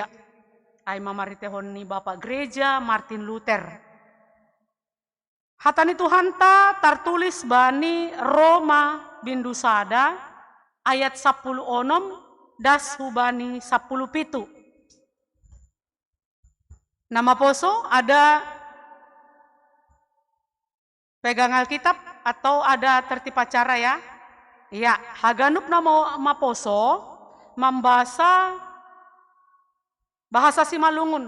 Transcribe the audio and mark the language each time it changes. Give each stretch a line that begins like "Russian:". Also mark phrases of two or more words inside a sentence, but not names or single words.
Batak Simalungun: Ay mamaritehon ni Bapak Gereja Martin Luther. Hatani Tuhanta tertulis bani Roma bindusada ayat 10 onom das hubani 10 pitu.
Indonesian: Nama poso ada pegang Alkitab atau ada tertib acara ya? Ya,
Batak Simalungun: haganup nama poso
Indonesian: membahasa bahasa Simalungun.